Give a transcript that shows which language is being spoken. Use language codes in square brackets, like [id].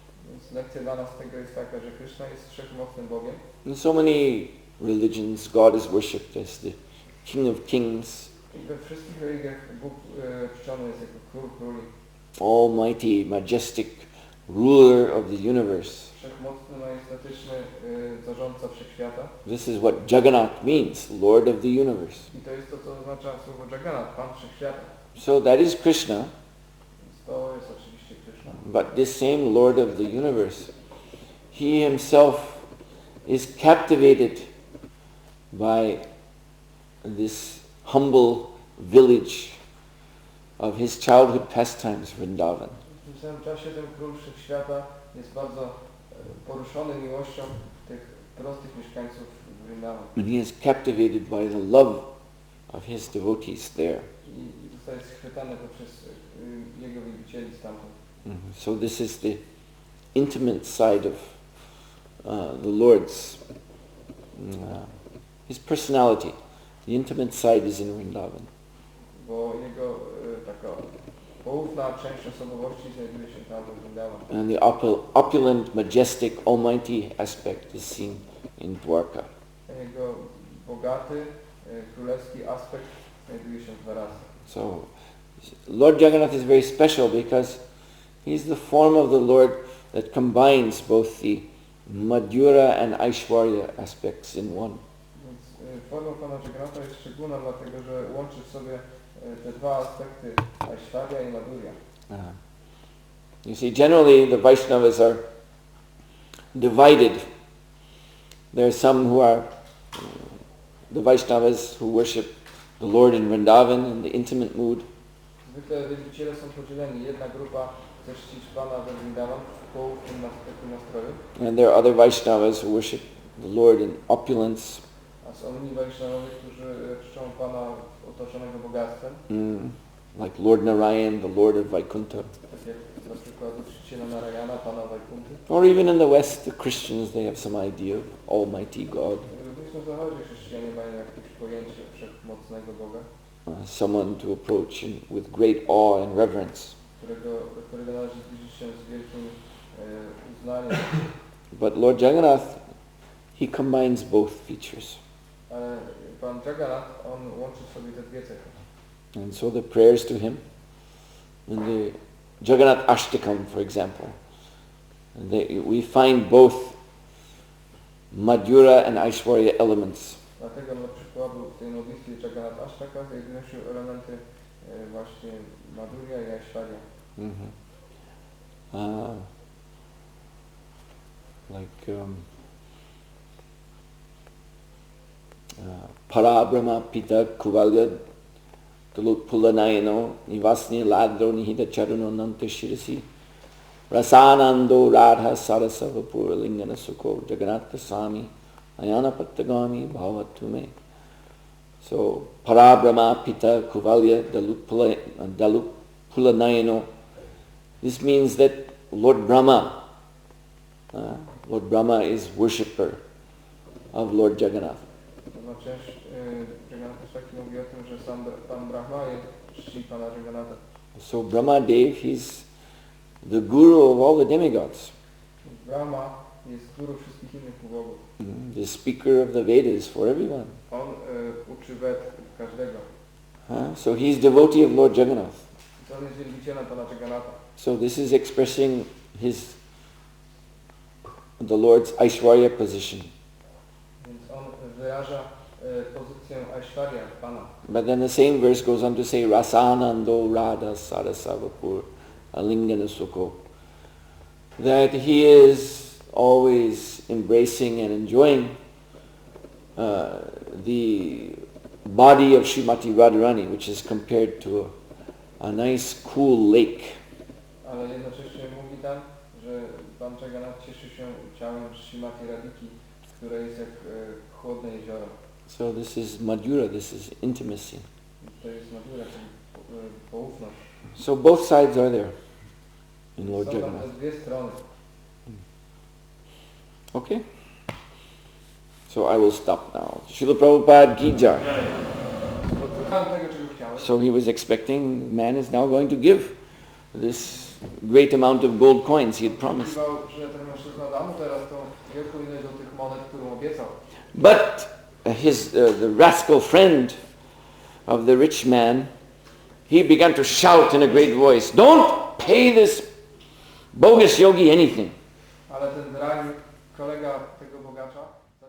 [pl] Więc lekcja dla nas tego jest taka, że Krishna jest wszechmocnym Bogiem. [en] In so many religions, God is worshipped as the King of Kings, [pl] I we wszystkich religiach Bóg czczony jest jako Król Króli. [en] Almighty, majestic ruler of the universe. [pl] Wszechmocny, majestatyczny zarządca wszechświata. [en] This is what Jagannath means, Lord of the universe. [pl] I to jest to, co oznacza słowo Jagannath, Pan wszechświata. [en] So that is Krishna, [pl] Więc to jest oczywiście Krishna. [en] but this same Lord of the universe, he himself is captivated by this humble village of his childhood pastimes, Vrindavan. [pl] W tym samym czasie ten Król Wszechświata jest bardzo poruszony miłością tych prostych mieszkańców Vrindavan. [en] And he is captivated by the love of his devotees there. [pl] I zostaje schwytany poprzez jego wielbicieli stamtąd. [en] So this is the intimate side of the Lord's, his personality. The intimate side is in Vrindavan. [pl] Bo jego taka poufna część osobowości znajduje się tam w Vrindavan. [en] And the opulent, majestic, almighty aspect is seen in Dwarka. [pl] Jego bogaty, królewski aspekt znajduje się w Dwarase. [en] So Lord Jagannath is very special because he's the form of the Lord that combines both the Madhura and Aishwarya aspects in one. [pl] Więc forma Pana Jagannatha jest szczególna dlatego, że łączy w sobie te dwa aspekty Aishwarya i Madhurya. [en] You see, generally the Vaishnavas are divided. There are some who are the Vaishnavas who worship the Lord in Vrindavan in the intimate mood, [pl] Zwykle wielbiciele są podzieleni. Jedna grupa chce czcić Pana we Vrindavan w tym nastroju, [en] and there are other Vaishnavas who worship the Lord in opulence, [pl] a są inni Vaishnavowie, którzy czczą Pana otoczonego bogactwem, [en] like Lord Narayan, the Lord of Vaikuntha. [pl] tak jak na przykład czciciela Narayana, Pana Vaikunty. [en] Or even in the West, the Christians, they have some idea of Almighty God. [pl] Również na zachodzie chrześcijanie mają jakieś pojęcie wszechmocnego Boga, [en] Someone to approach with great awe and reverence. [pl] którego należy zbliżyć się z wielkim uznaniem. [en] But Lord Jagannath, he combines both features. [pl] Ale Pan Jagannath, on łączy w sobie te dwie cechy. [en] And so the prayers to him, in the Jagannath Ashtakam, for example, we find both Madhura and Aishwarya elements. [pl] Dlatego na przykład w tej modlitwie Jagannath Ashtaka znajdują się elementy właśnie Madhurya i Aishwarya. [sa] Parabrahma Pita Kuvalya Pulanayano Nivasni Ladro Nihita Charuno Nanta Shirasi Rasanando Radha Sarasava Pura Lingana Sukho Jagannatha Swami Ayana Pattagami Bhavatume. So Parabrahma Pita Kuvalya Dalup Pulanayano. [en] This means that Lord Brahma is worshipper of Lord Jagannath. [pl] Część Jagannath Ashtaki mówi o tym, że sam Pan Brahma czci Pana Jagannatha. [en] So Brahma Dev, he's the guru of all the demigods. [pl] Brahma jest guru wszystkich innych bogów. [en] The speaker of the Vedas for everyone. [pl] On uczy Ved każdego. [en] So he's devotee of Lord Jagannath. [pl] On jest wielbicielem Pana Jagannatha. [en] So this is expressing the Lord's Aishwarya position. [pl] Więc on wyraża pozycję Aishwarya, Pana. [en] But then the same verse goes on to say [sa] Rasanando Radha Sarasavapur Alingana Sukho. [en] That he is always embracing and enjoying the body of Srimati Radharani, which is compared to a nice cool lake. [pl] Ale jednocześnie mówi tam, że Pan Jagannath cieszy się ciałem Srimati Radhiki, które jest jak chłodne jezioro. [en] So this is Madhura, this is intimacy. [pl] To jest Madhura, czyli poufność. [en] So both sides are there in Lord [pl] Są tam [en] Jagannath. [pl] te dwie strony. [en] Okay? So I will stop now. [hi] Srila Prabhupada Ki Jai. [pl] Słuchałem tego, czego chciałem. [en] So he was expecting, man is now going to give this great amount of gold coins he had promised. [pl] Oczekiwał, że ten mężczyzna da mu teraz tą wielką ilość do tych monet, którą obiecał. [en] But the rascal friend of the rich man, he began to shout in a great voice, "Don't pay this bogus yogi anything." [pl] Ale ten drań, kolega tego bogacza,